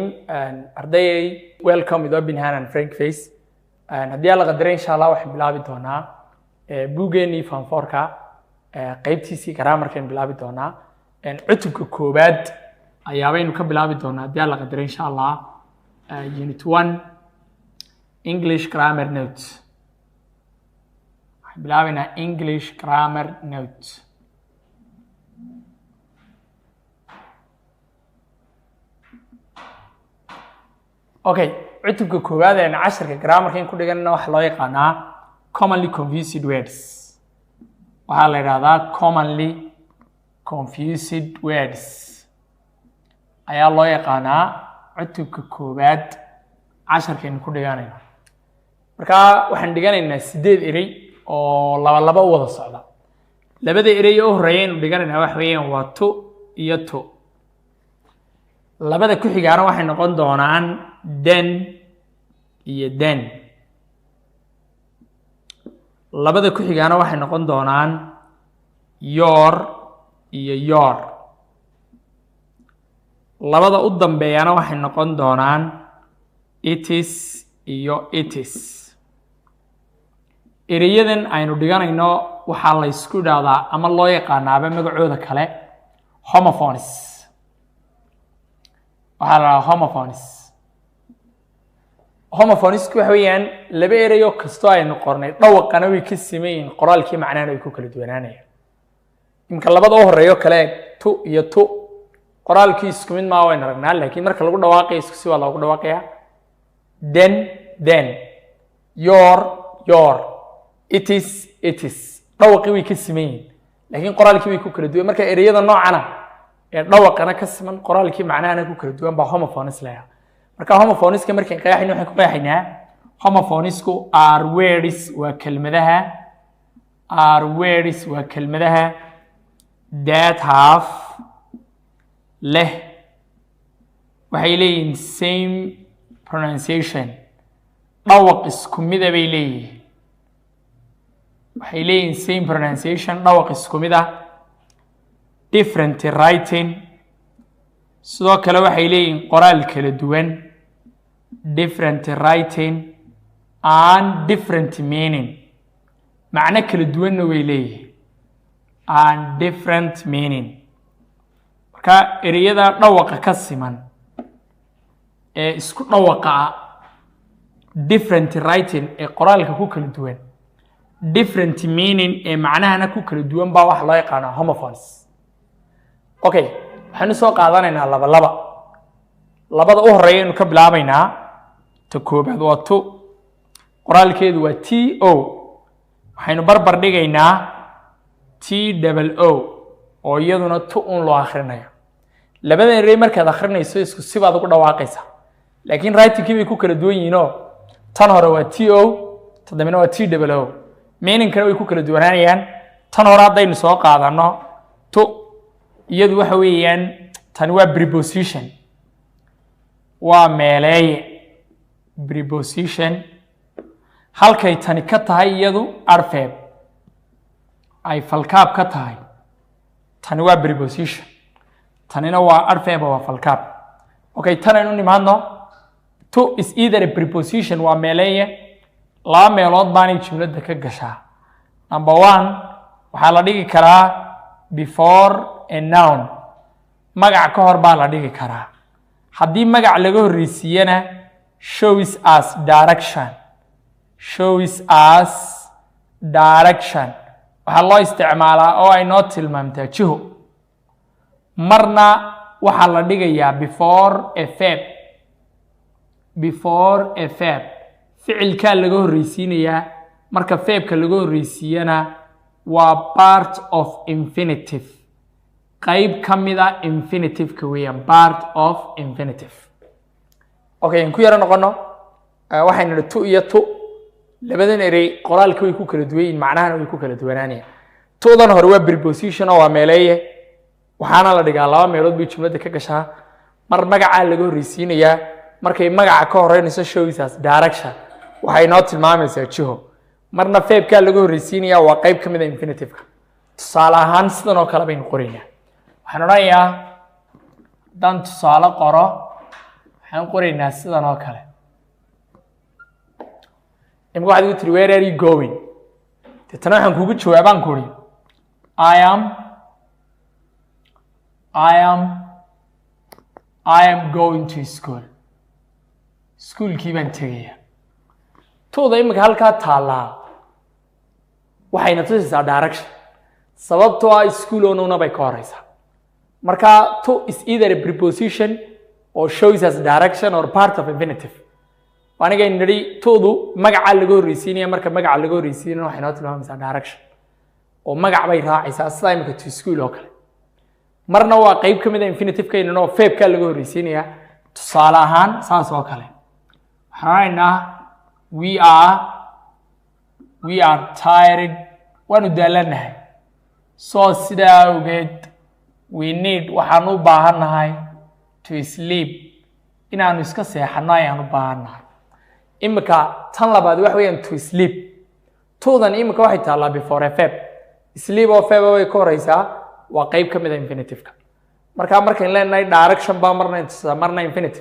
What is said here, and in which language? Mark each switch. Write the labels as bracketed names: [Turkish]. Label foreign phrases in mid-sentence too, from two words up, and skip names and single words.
[Somali] Arday, [English] welcome with Open Hand and Frank Face. [Somali] Haddii la qadaray [Arabic] insha Allah [Somali] waxaan bilaabi doonaa buugeeni form 4ka qaybtiisii grammarkan bilaabi doonaa cutubka koobaad ayaa baynu ka bilaabi doonaa haddii la qadaray [Arabic] insha Allah [English] unit 1 English grammar notes. [Somali] Waxaan bilaabinaa [English] English grammar notes. [Somali] Okay, cutubka koowaad ee casharka grammarka ku dhiganna waxa loo yaqaanaa [English] commonly confused words. [Somali] Waxa la yiraahdaa [English] commonly confused words. [Somali] Ayaa loo yaqaanaa cutubka koowaad casharkan ku dhiganayna. Marka waxaan dhiganaynaa 8 eray oo laba u wada socda. Labada eray oo horeeyeen dhiganaynaa wax weeyaan waa to iyo to. Labada ku xigaana waxay noqon doonaan then iyo then. Labada ku xigaana waxay noqon doonaan your iyo your. Labada u dambeeyana waxay noqon doonaan [English] it is [Somali] iyo [English] it is. [Somali] Erayadan aynu dhiganayno waxa la isku dhahdaa ama loo yaqaanaaba magacooda kale homophones. Waxa la homophones. Homophones waxa weeyaan laba erayo kasto aynu qornay dhawaqana way ka sameeyeen qoraalkii macnaheedu ay ku kala duwanaanayaan. Imka labada oo horeeyo kale to iyo to qoraalkii isku mid ma wayna aragnaa laakiin marka lagu dhawaaqay isku si waa lagu dhawaaqaya [English] then your it is [Somali] dhawaqii way ka sameeyeen laakiin qoraalkii way ku kala duwan marka erayada noocana ee dhawaqana ka siman qoraalkii macnaheedu ku kala duwan ba homophones leeyahay. Marka homophoneska markaan qeexayno waxaan ku qeexaynaa homophonesku [English] are words [Somali] waa kelmadaha [English] that have [Somali] leh waxay leeyihiin [English] same pronunciation [Somali] dhawaq isku mid ah bay leeyihiin waxay leeyihiin [English] same pronunciation [Somali] dhawaq isku mid ah [English] different writing [Somali] sidoo kale waxay leeyihiin qoraal kala duwan [English] different writing and different meaning [Somali] macna kala duwanna way leeyihiin [English] and different meaning. [Somali] Marka erayada dhawaqa ka siman ee isku dhawaqa [English] different writing [Somali] ee qoraalka ku kala duwan [English] different meaning [Somali] ee macnahana ku kala duwan baa wax loo yaqaan homophones. Okay, waxaan soo qaadanaynaa labada u horeeya inuu ka bilaabaynaa ta koobaad waa to qoraalkeedu waa to waxaynu barbar dhigaynaa to oo iyaduna to loo akhrinayo. Labada eray markaad akhrinayso isku si baad ugu dhawaaqaysaa laakiin writing-kii bay ku kala duwan yihiin tan hore waa to tan dambena waa to meaning-kana way ku kala duwanaanayaan. Tan hore haddaynu soo qaadano to iyadu waxa weeyaan tan waa preposition waa meeleeye preposition halkay tani ka tahay iyadu adverb ay falkaab ka tahay tani waa preposition tanina waa adverb waa falkaab. Okay, tan aynu nimaadno [English] to is either a preposition [Somali] waa meeleeye laba meelood baanay jumlada ka gashaa. Number 1 waxaa la dhigi karaa [English] before a noun [Somali] magac ka hor baa la dhigi karaa. Haddii magac laga horreysiiyana [English] shows as direction [Somali] waxaa loo isticmaalaa oo ay noo tilmaamtaa jiho. Marna waxaa la dhigayaa [English] before a verb [Somali] ficilkaa laga horreysiinayaa marka verbka laga horreysiiyana waa [English] part of infinitive [Somali] qayb ka mid ah infinitive-ka weeyaan [English] part of infinitive. [Somali] Okay, in ku yara noqono waxaynu nidhi to iyo to labadan eray qoraalka way ku kala duwan yihiin macnahana way ku kala duwanaanayaan. Toodan hore waa preposition oo waa meeleeye waxaana la dhigaa laba meelood bay jumlada ka gashaa mar magaca laga horreysiinayaa markay magaca ka horeynayso [English] shows as direction [Somali] waxay noo tilmaamaysaa jiho marna verbka laga horreysiinayaa waa qayb ka mid ah infinitive-ka. Tusaale ahaan sidan oo kale baynu qoraynaa waxaan odhanayaa dan tusaale qoro waxaan qoraynaa sidan oo kale imka waxaad igu tiri [English] where are you going [Somali] deetana waxaan kugu jawaabaan ku uri [English] I am going to school [Somali] schoolkii baan tegaya tooda imika halkaa taallaa waxayna tusaysaa direction sababtoo ah school oonuna bay ka horeysaa marka [English] to is either a preposition or shows as direction or part of infinitive [Somali] aniga nidhi toodu magaca laga horreysiinaya marka magaca laga horreysiinayna waxay noo tilmaamaysaa direction oo magac bay raacaysaa sida imika [English] to school [Somali] oo kale marna waa qayb ka mid ah infinitive-keena oo verb-ka laga horreysiinaya tusaale ahaan saas oo kale waxaan raacnaa [English] we are tired [Somali] waanu daalanahay soo sidaa awgeed [English] we need [Somali] waxaan u baahannahay [English] to sleep [Somali] inaanu iska seexano ayaan u baahannahay imika tan labaad wax weeyaan [English] to sleep [Somali] toodan imika waxay taallaa [English] before a verb [Somali] sleep oo verb way ka horeysaa waa qayb ka mid ah infinitive-ka markaa markayn leenahay direction baa marna infinitive